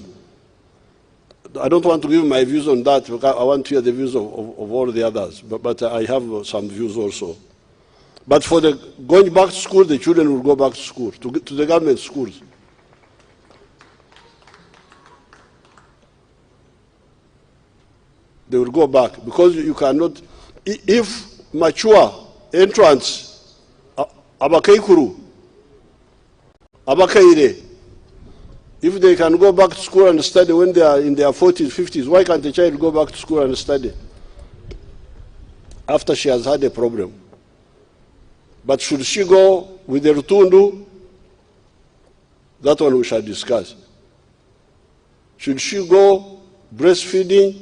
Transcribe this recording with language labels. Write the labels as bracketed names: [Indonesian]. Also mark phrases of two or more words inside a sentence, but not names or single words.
[English] I don't want to give my views on that because I want to hear the views of all the others, but I have some views also. But for the going back to school, the children will go back to school, to the government schools. They will go back because you cannot, if mature entrants, [Nyankole] abakaikuru, abakaire, [English] if they can go back to school and study when they are in their 40s, 50s, why can't the child go back to school and study after she has had a problem? But should she go with the rutundu? That one we shall discuss. Should she go breastfeeding?